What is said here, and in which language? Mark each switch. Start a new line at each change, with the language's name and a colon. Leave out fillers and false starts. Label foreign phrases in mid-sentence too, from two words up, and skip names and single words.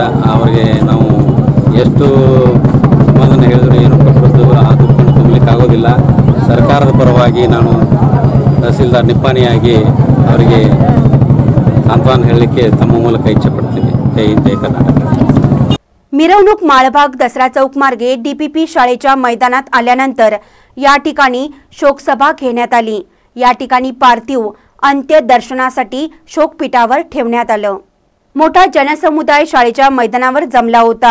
Kannada: ಅವರಿಗೆ ನಾವು ಎಷ್ಟು ಸಮಾಧಾನ ಹೇಳಿದ್ರು ಏನು ಕೊಟ್ಟರು ಆ ದುಃಖವನ್ನು ತುಂಬಲಿಕ್ಕೆ ಆಗೋದಿಲ್ಲ। ಸರ್ಕಾರದ ಪರವಾಗಿ ನಾನು ತಹಸೀಲ್ದಾರ್ ನಿಪ್ಪಾಣಿಯಾಗಿ ಅವರಿಗೆ सांत्वन ಹೇಳಲಿಕ್ಕೆ ತಮ್ಮ ಮೂಲಕ ಇಚ್ಛೆ ಪಡ್ತೀನಿ। ಜೈ ಹಿಂದ್, ಜೈ ಕರ್ನಾಟಕ।
Marathi: मिरवणूक माळभाग दसरा चौक मार्गे DPP शाळेच्या मैदानात आल्यानंतर या ठिकाणी शोकसभा घेण्यात आली। या ठिकाणी पार्थिव अंत्यदर्शनासाठी शोकपीठावर ठेवण्यात आलं। मोठा जनसमुदाय शाळेच्या मैदानावर जमला होता।